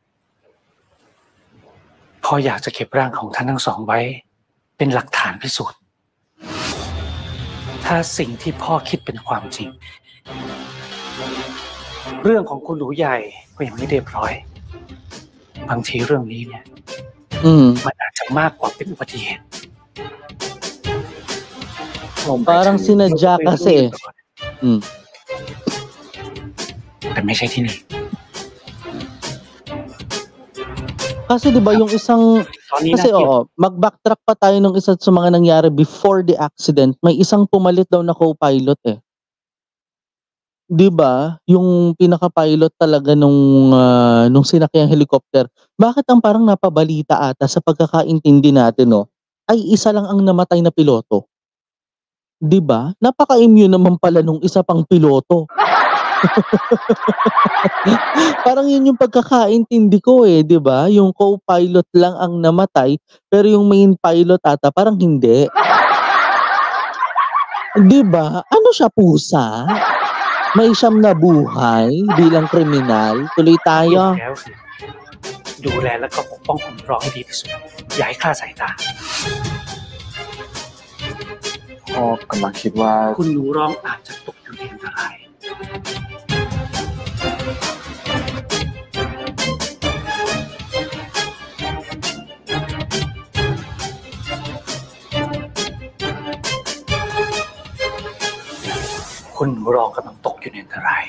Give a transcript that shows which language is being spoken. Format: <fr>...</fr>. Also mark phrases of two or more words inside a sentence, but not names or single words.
<th>พ่ออยากจะเก็บร่างของท่านทั้งสองไว้เป็นหลักฐานพิสูจน์ถ้าสิ่งที่พ่อคิดเป็นความจริงเรื่องของคุณหนูใหญ่ก็ยังไม่เรียบร้อยบางทีเรื่องนี้เนี่ยมันอาจจะมากกว่าเป็นอุบัติเหตุ</th> <tl>Parang sinadya kasi.</tl> <th>แต่ไม่ใช่ที่นี่</th> <tl>Kasi 'di ba yung isang kasi mag-backtrack pa tayo nung isa sa mga nangyari</tl> <en>before the accident,</en> <tl>may isang pumalit daw na co-pilot eh. 'Di ba? Yung pinaka-pilot talaga nung sinakyang helicopter. Bakit ang parang napabalita ata sa pagkakaintindi natin ay isa lang ang namatay na piloto. 'Di ba? Napaka-immune naman pala nung isa pang piloto. Parang yun yung pagkakaintindi ko eh, 'di ba? Yung co-pilot lang ang namatay, pero yung main pilot ata parang hindi. 'Di ba? Ano siya, pusa? May siyam na buhay bilang kriminal. Tuloy tayo.</tl> <th>ดูแลแล้วก็ปกป้องคุ้มครองให้ดีที่สุดอย่าให้คลาดสายตา พ่อกำลังคิดว่า คุณหนูร้องอาจจะตกอยู่ในอันตรายคุณหนูร้องกำลังตกอยู่ในอันตราย</th>